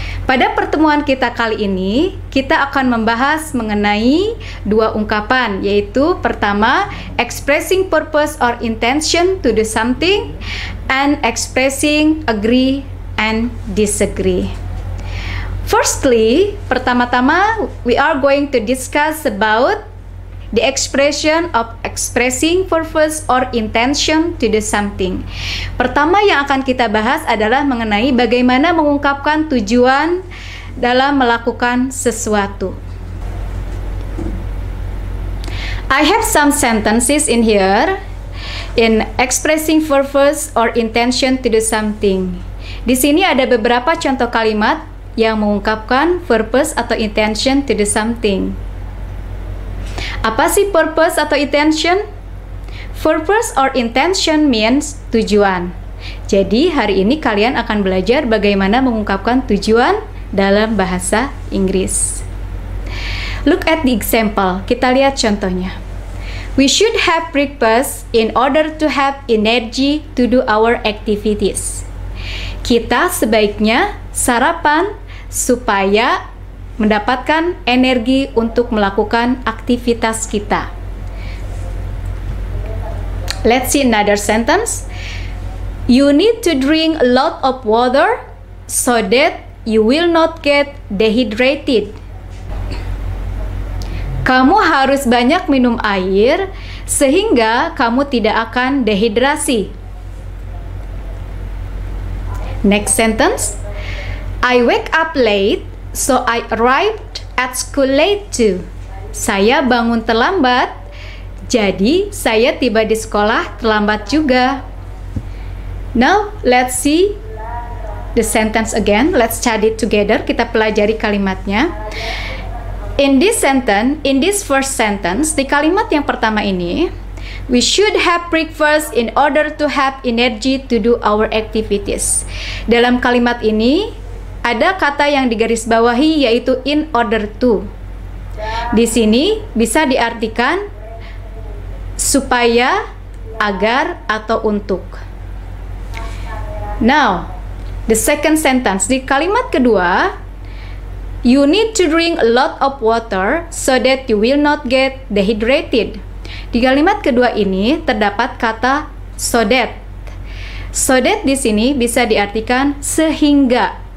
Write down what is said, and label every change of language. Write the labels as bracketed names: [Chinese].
[Indonesian] Pada pertemuan kita kali ini, kita akan membahas mengenai dua ungkapan, yaitu pertama, [English] expressing purpose or intention to do something, and expressing agree and disagree. Firstly, [Indonesian] pertama-tama, [English] we are going to discuss about the expression of expressing purpose or intention to do something. [Indonesian] Pertama yang akan kita bahas adalah mengenai bagaimana mengungkapkan tujuan dalam melakukan sesuatu. [English] I have some sentences in here in expressing purpose or intention to do something. [Indonesian] Di sini ada beberapa contoh kalimat yang mengungkapkan purpose atau [English] intention to do something. [Indonesian] Apa sih [English] purpose atau intention? Purpose or intention means tujuan. [Indonesian] Jadi hari ini kalian akan belajar bagaimana mengungkapkan tujuan dalam bahasa Inggris. [English] Look at the example. [Indonesian] Kita lihat contohnya. [English] We should have breakfast in order to have energy to do our activities. [Indonesian] Kita sebaiknya sarapan supaya mendapatkan energi untuk melakukan aktivitas kita. [English] Let's see another sentence. You need to drink a lot of water so that you will not get dehydrated. [Indonesian] Kamu harus banyak minum air sehingga kamu tidak akan dehidrasi. [English] Next sentence. I wake up late so I arrived at school late too. [Indonesian] Saya bangun terlambat, jadi saya tiba di sekolah terlambat juga. [English] Now, let's see the sentence again. Let's study it together. [Indonesian] Kita pelajari kalimatnya. [English] In this first sentence, [Indonesian] di kalimat yang pertama ini, [English] we should have breakfast in order to have energy to do our activities. [Indonesian] Dalam kalimat ini, ada kata yang digarisbawahi yaitu in order to. Di sini bisa diartikan supaya, agar, atau untuk. [English] Now, the second sentence. [Indonesian] Di kalimat kedua, [English] you need to drink a lot of water so that you will not get dehydrated. [Indonesian] Di kalimat kedua ini terdapat kata so that. So that di sini bisa diartikan sehingga.